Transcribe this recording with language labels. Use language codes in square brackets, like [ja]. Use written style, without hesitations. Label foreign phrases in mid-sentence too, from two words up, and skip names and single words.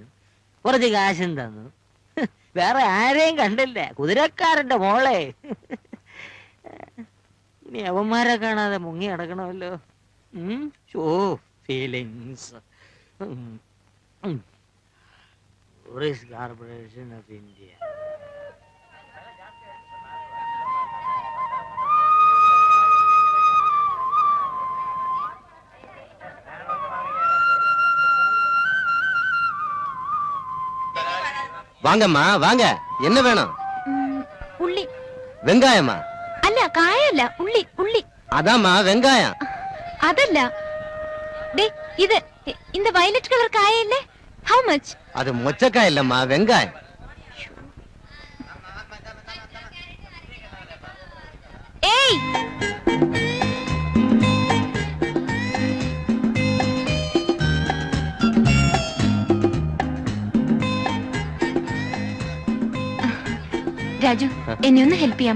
[ml] കുറച്ച് കാശും തന്നു. വേറെ ആരെയും കണ്ടില്ല. കുതിരക്കാരന്റെ മോളെ. ഇനി അവന്മാരെ കാണാതെ മുങ്ങി അടക്കണമല്ലോ. ഫീലിങ്സ്. ടൂറിസ്റ്റ് കോർപ്പറേഷൻ ഓഫ് ഇന്ത്യ. [ta] வாங்கம்மா வாங்க. என்ன வேணும்? [ml] ഉള്ളി. [ta] வெங்காயமா? [ml] അല്ല, കായല്ല, ഉള്ളി. ഉള്ളി. [ta] அதாம்மா வெங்காயம். [ml] അതല്ല, ഇത് இந்த വയലറ്റ് കളർ കായല്ലേ? [en] How much? [ta] அது மொச்சக்காய் இல்லம்மா, வெங்காயம். [ml] ഏയ്, രാജു, എന്നെ ഒന്ന് ഹെൽപ്പ് ചെയ്യാമോ?